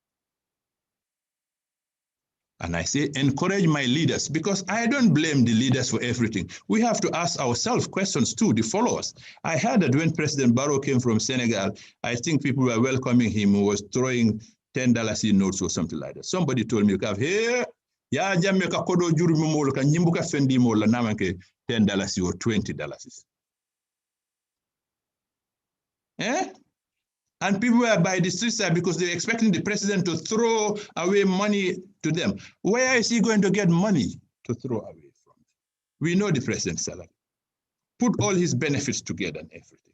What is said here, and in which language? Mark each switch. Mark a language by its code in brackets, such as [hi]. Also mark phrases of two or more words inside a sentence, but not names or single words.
[en] And I say, encourage my leaders, because I don't blame the leaders for everything. We have to ask ourselves questions too, the followers. I heard that when President Barrow came from Senegal, I think people were welcoming him, who was throwing $10 in notes or something like that. Somebody told me, [man] hey, ya jamme ka kodo jurumi molo ka nyimbuka fendi molo namanke $10 or $20. Eh? [en] And people were by the street side because they're expecting the president to throw away money to them. Where is he going to get money to throw away from? We know the president's salary. Put all his benefits together and everything.